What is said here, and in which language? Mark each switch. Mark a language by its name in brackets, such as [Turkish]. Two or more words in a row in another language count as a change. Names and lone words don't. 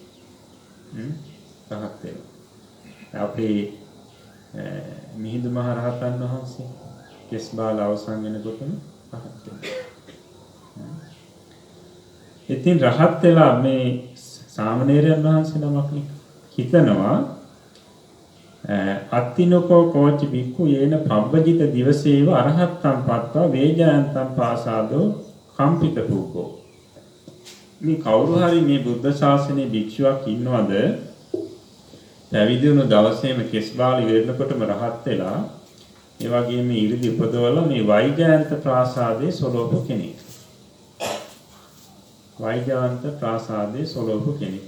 [Sinhala] රහත් වෙනවා. අපේ මිහිඳු මහ රහතන් වහන්සේ කෙස් බාල අවසන් වෙනකොටම රහත් වෙනවා. ඉතින් රහත් වෙලා මේ සාමණේරයන් වහන්සේ නමක් හිතනවා [Pali] අත්තිනකෝ කෝචි බික්ඛු යේන පබ්බජිත දිවසේව අරහත්තම් පත්වා වේජයන්තම් පාසාදෝ කම්පිත භූකෝ. [Sinhala] මේ කවුරු හරි මේ බුද්ධ ශාසනයේ භික්ෂුවක් ඉන්නවද පැවිදි වුණු දවසේම කෙස් බාලි වෙනකොටම රහත් වෙලා ඒ වගේම ඉරිදි උපදවලා මේ වෛජයන්ත ප්‍රාසාදයේ සොලෝපු කෙනෙක්. වෛජයන්ත ප්‍රාසාදයේ සොලෝපු කෙනෙක්.